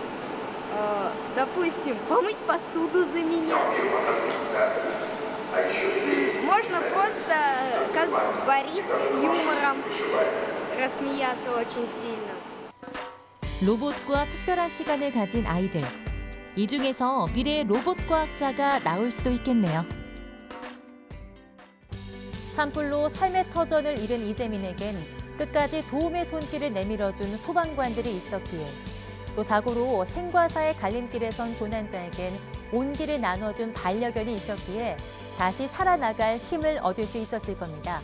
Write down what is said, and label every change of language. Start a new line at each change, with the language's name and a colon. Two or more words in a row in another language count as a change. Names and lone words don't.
Russian: Допустим, помыть посуду за меня. Можно просто, как Борис, с юмором рассмеяться очень сильно.
Korean: 로봇과 특별한 시간을 가진 아이들. 이 중에서 미래의 로봇 과학자가 나올 수도 있겠네요. 산불로 삶의 터전을 잃은 이재민에겐 끝까지 도움의 손길을 내밀어준 소방관들이 있었기에 또 사고로 생과 사의 갈림길에 선 조난자에겐 온기를 나눠준 반려견이 있었기에 다시 살아나갈 힘을 얻을 수 있었을 겁니다.